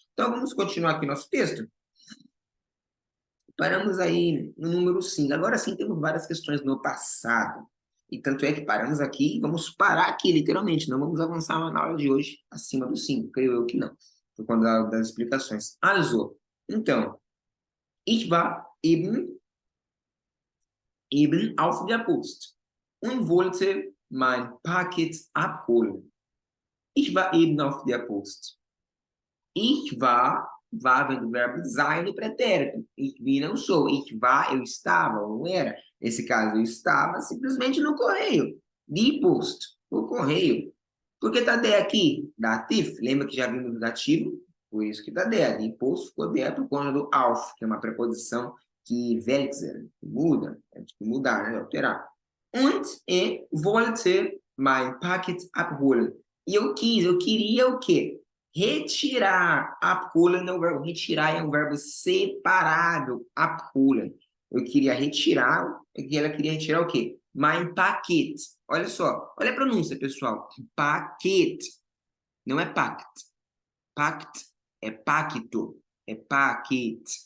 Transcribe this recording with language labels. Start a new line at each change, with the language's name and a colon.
Portuguese: Então, vamos continuar aqui nosso texto. Paramos aí no número 5. Agora sim, temos várias questões no passado. E tanto é que paramos aqui e vamos parar aqui, literalmente. Não vamos avançar na aula de hoje acima do 5. Creio eu que não. Por conta das explicações.
German: Also, então, ich war eben auf der Post und wollte mein Paket abholen. Ich war eben auf der Post. Ich war
Portuguese: vem do verbo sein no pretérito.
German: Ich bin,
Portuguese: não sou.
German: Ich war,
Portuguese: eu estava, ou não era. Nesse caso, eu estava simplesmente no correio. Die Post, o correio. Por que está der aqui? Dativ. Lembra que já vimos o dativo? Por isso que está der. Die Post ficou der por conta do auf, que é uma preposição que wechseln, que muda. É de mudar, né? Alterar.
German: Und wollte mein Paket abholen.
Portuguese: E eu queria o quê? Retirar. Abholen é um verbo. Retirar é um verbo separado. Abholen. Eu queria retirar. Ela queria retirar o quê?
German: Mein Paket.
Portuguese: Olha só. Olha a pronúncia, pessoal. Paket. Não é pact. Pact é pacto. É paket.